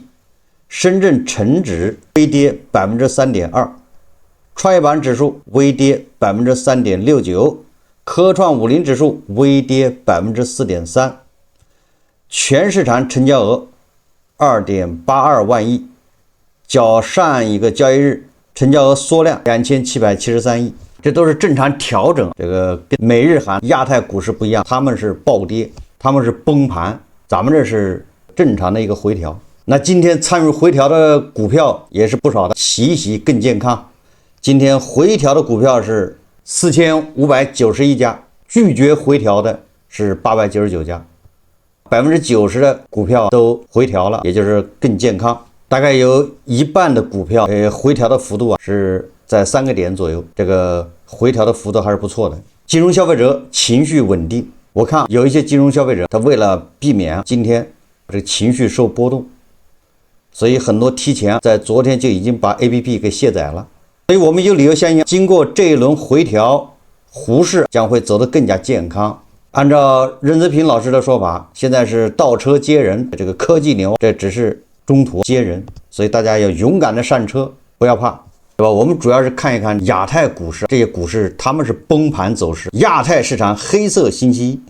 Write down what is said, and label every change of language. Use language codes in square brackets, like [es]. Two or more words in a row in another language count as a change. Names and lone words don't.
[zh] 深圳成指微跌3.2%，創業板指數微跌3.69%，科創50指數微跌4.3%，全市場成交額2.82萬億，較上一個交易日成交額縮量2773億，這都是正常調整。這個跟美日韓亞太股市不一樣，他們是暴跌，他們是崩盤，咱們這是正常的一個回調。那今天參與回調的股票也是不少的，洗一洗更健康。今天回調的股票是4591家，拒絕回調的是899家，90%的股票都回調了，也就是更健康。大概有一半的股票回調的幅度是在3個點左右，這個回調的幅度還是不錯的。金融消費者情緒穩定，我看有一些金融消費者他為了避免今天這個情緒受波動，所以很多提前在昨天就已經把 APP 給卸載了，所以我們有理由相信，經過這一輪回調，胡適將會走得更加健康。按照任澤平老師的說法，現在是倒車接人，這個科技牛這只是中途接人，所以大家要勇敢的上車，不要怕，對吧？我們主要是看一看亞太股市，這些股市他們是崩盤走勢，亞太市場黑色星期一。